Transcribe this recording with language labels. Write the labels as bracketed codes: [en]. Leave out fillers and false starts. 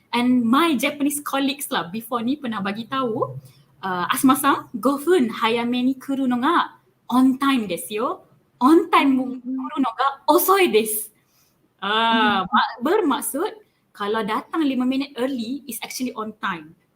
[en] And my Japanese colleagues [ms] lah [en] before [ms] ni pernah bagi tahu, [en] Asma-san, [ja] 5分早めに来るのが [en] on time [ja] ですよ。 on time 来るのが遅いです。 [ms] Bermaksud kalau datang 5 minit [en] early is actually on time.